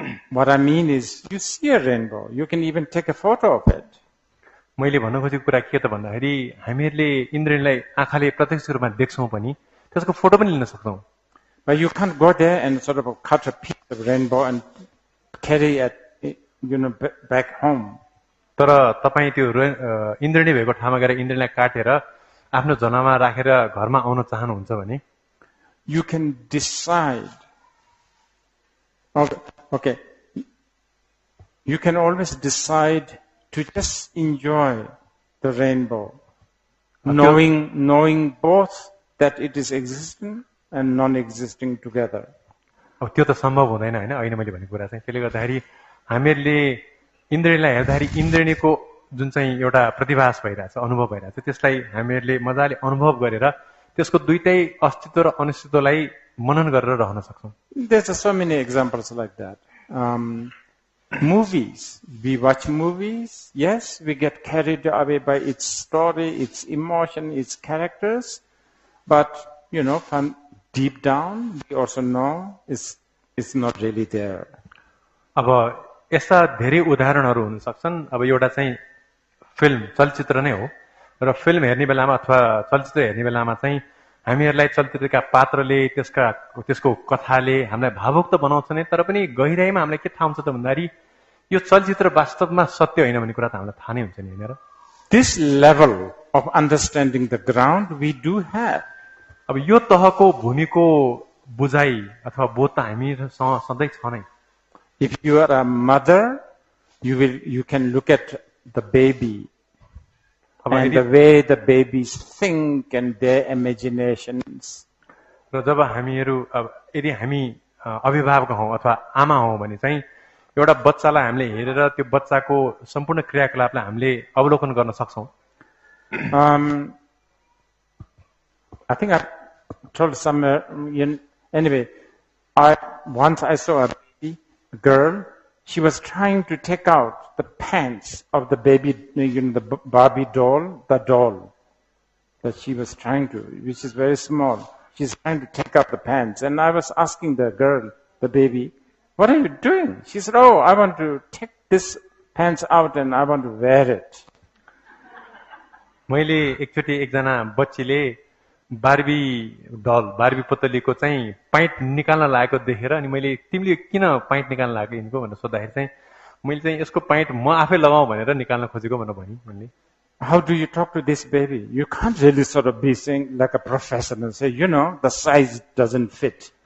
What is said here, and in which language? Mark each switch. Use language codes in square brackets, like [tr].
[en] What I mean is, you see a rainbow, you can even take a photo of it. [ne] मैले भन्न खोजेको कुरा के त भन्दाखेरि हामीहरूले इन्द्रणीलाई आँखाले प्रत्यक्ष रूपमा देख्छौं पनि, त्यसको फोटो पनि लिन सक्छौं. [en] But you can't go there and sort of cut a piece of rainbow and carry it, back home. [ne] तर तपाई त्यो इन्द्रणी भएको ठाउँमा गएर इन्द्रणीलाई काटेर आफ्नो जनामा राखेर घरमा आउन चाहनुहुन्छ भने [en] you can decide. Okay. You can always decide to just enjoy the rainbow, knowing both that it is existing and non-existing together. [ne] अब त्यो त सम्भव हुँदैन हैन, अहिले मैले भनेको कुरा चाहिँ त्यसले गर्दाखेरि हामीहरूले इन्द्रणीलाई हेर्दाखेरि इन्द्रणीको जुन चाहिँ एउटा प्रतिभास भइरहेछ, अनुभव भइरहेछ, त्यसलाई हामीहरूले मजाले अनुभव गरेर त्यसको दुईटै अस्तित्व र अनिश्चितलाई मनन गरेर रहन सक्छौं. [en] There's so many examples like that. Movies, we watch movies, yes, we get carried away by its story, its emotion, its characters, but from deep down we also know it's not really there. [ne] अब यस्ता धेरै उदाहरणहरू हुन सक्छन्. अब एउटा चाहिँ film चलचित्र नै हो र फिल्म हेर्ने बेलामा अथवा चलचित्र हेर्ने बेलामा चाहिँ हामीहरूलाई चलचित्रका पात्रले त्यसको कथाले हामीलाई भावुक त बनाउँछ नै, तर पनि गहिराईमा हामीलाई के थाहा हुन्छ त भन्दाखेरि यो चलचित्र वास्तवमा सत्य होइन भन्ने कुरा त हामीलाई थाहा नै हुन्छ नि, हैन र? [en] This level of understanding the ground we do have. [ne] अब यो तहको भूमिको बुझाइ अथवा बोध त हामीसँग सधैँ छ नै. [en] If you are a mother, you can look at the baby and the way the babies think and their imaginations. [ne] र जब हामीहरू यदि हामी अभिभावक हौं अथवा आमा हौं भने चाहिँ एउटा बच्चालाई हामीले हेरेर त्यो बच्चाको सम्पूर्ण क्रियाकलापलाई हामीले अवलोकन गर्न सक्छौं. [en] I think I told somewhere, anyway, once I saw a girl, she was trying to take out the pants of the baby, the Barbie doll, the doll that she was trying to, which is very small. She's trying to take out the pants. And I was asking the girl, the baby, what are you doing? She said, oh, I want to take this pants out and I want to wear it. [ne] मैले एकचोटी एकजना बच्चीले Barbie पुतलीको चाहिँ पाइट निकाल्न लागेको देखेर अनि मैले तिमीले किन पाइट निकाल्न लाग्यो यिनको भनेर सोध्दाखेरि चाहिँ मैले चाहिँ यसको पाइट म आफै लगाऊ भनेर निकाल्न खोजेको भनेर भनि मैले. [en] How do you talk to this baby? You can't really sort of be saying like a professional, say, the size doesn't fit.